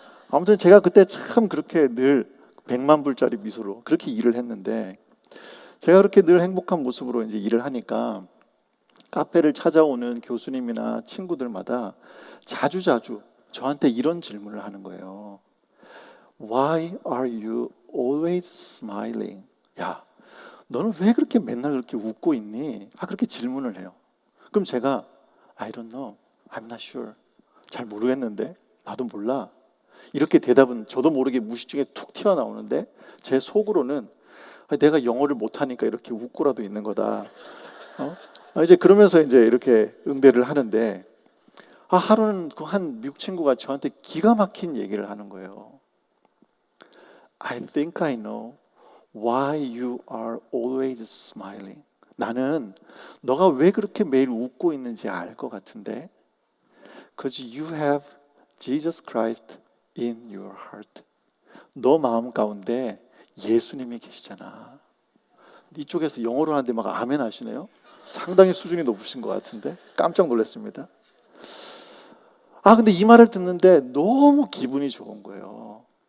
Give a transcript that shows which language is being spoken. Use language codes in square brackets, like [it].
[ko] 아무튼 제가 그때 참 그렇게 늘 100만 불짜리 미소로 그렇게 일을 했는데, 제가 그렇게 늘 행복한 모습으로 이제 일을 하니까 카페를 찾아오는 교수님이나 친구들마다 자주자주 저한테 이런 질문을 하는 거예요. [en] Why are you always smiling? [ko] 야, 너는 왜 그렇게 맨날 그렇게 웃고 있니? 그렇게 질문을 해요. 그럼 제가 [en] I don't know, I'm not sure, [ko] 잘 모르겠는데, 나도 몰라, 이렇게 대답은 저도 모르게 무의식 중에 툭 튀어나오는데, 제 속으로는 내가 영어를 못하니까 이렇게 웃고라도 있는 거다. 이제 그러면서 이제 이렇게 응대를 하는데, 하루는 그 한 미국 친구가 저한테 기가 막힌 얘기를 하는 거예요. [en] I think I know why you are always smiling. [ko] 나는 너가 왜 그렇게 매일 웃고 있는지 알 것 같은데, [en] Because you have Jesus Christ in your heart. [ko] 너 마음 가운데 예수님이 계시잖아. 이쪽에서 영어로 하는데 막 아멘 하시네요. 상당히 수준이 높으신 것 같은데 깜짝 놀랐습니다. 근데 이 말을 듣는데 너무 기분이 좋은 거예요.